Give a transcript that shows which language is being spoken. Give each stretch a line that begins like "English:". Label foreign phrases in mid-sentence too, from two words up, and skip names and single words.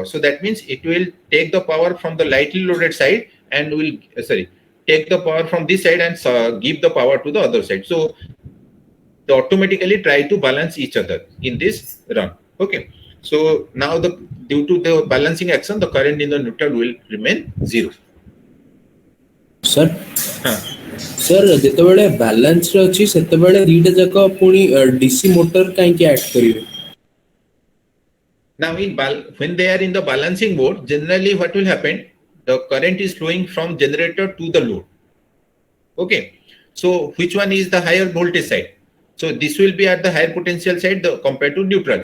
English: So that means it will take the power from the lightly loaded side and will take the power from this side and give the power to the other side. So they automatically try to balance each other in this run. Okay. So now due to the balancing action, the current in the neutral will remain 0.
Odia: Sir, sir, ଯେତେବେଳେ balance ରେ ଅଛି ସେତେବେଳେ ଦୁଇଟା ଯାକ ପୁଣି
English: DC motor
Odia: କାହିଁକି add କରିବେ?
English: Now when they are in the balancing mode, generally what will happen, the current is flowing from generator to the load. Okay, so which one is the higher voltage side? So this will be at the higher potential side compared to neutral.